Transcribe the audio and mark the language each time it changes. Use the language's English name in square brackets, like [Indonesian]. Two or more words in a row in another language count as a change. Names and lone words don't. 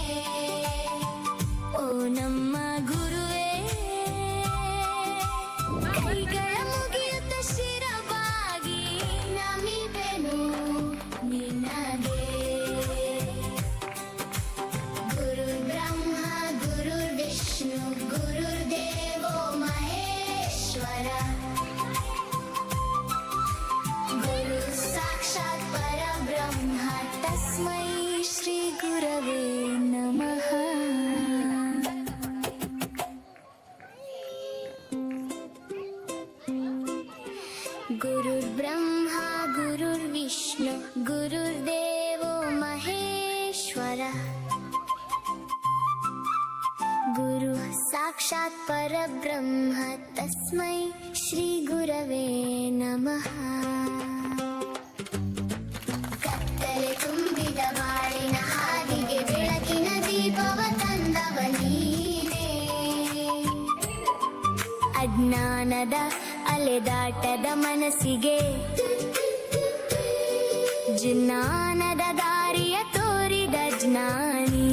[Kannada] ಓ ನಮ್ಮ ಗುರುವೇ, ಕೈಗಳ ಮುಗಿಯುತ್ತ ಶಿರಬಾಗಿ ನಮಿಬೆನು ನಿನಗೆ. [Sanskrit] ಗುರುರ್ಬ್ರಹ್ಮ ಗುರುರ್ವಿಷ್ಣು ಗುರುರ್ದೇವೋ ಮಹೇಶ್ವರ ಗುರು ಸಾಕ್ಷಾತ್ ಪರಬ್ರಹ್ಮ ತಸ್ಮೈ ಶ್ರೀ ಗುರವೇ ನಮಃ. ಗುರುರ್ಬ್ರಹ್ಮ ಗುರುರ್ವಿಷ್ಣು ಗುರುರ್ದೇವೋ ಮಹೇಶ್ವರ ಗುರು ಸಾಕ್ಷಾತ್ ಪರಬ್ರಹ್ಮ ತಸ್ಮೈ ಶ್ರೀ ಗುರವೇ ನಮಃ. [Kannada] ಕತ್ತಲೆ ತುಂಬಿದ ಬಾಳಿನ ಹಾದಿಗೆ ಬೆಳಕಿನ ದೀಪವ ತಂದವ ನೀನೇ, ಅಜ್ಞಾನದ ಅಲೆದಾಟದ ಮನಸ್ಸಿಗೆ ಜ್ಞಾನದ ದಾರಿಯ ತೋರಿದ ಜ್ಞಾನಿ.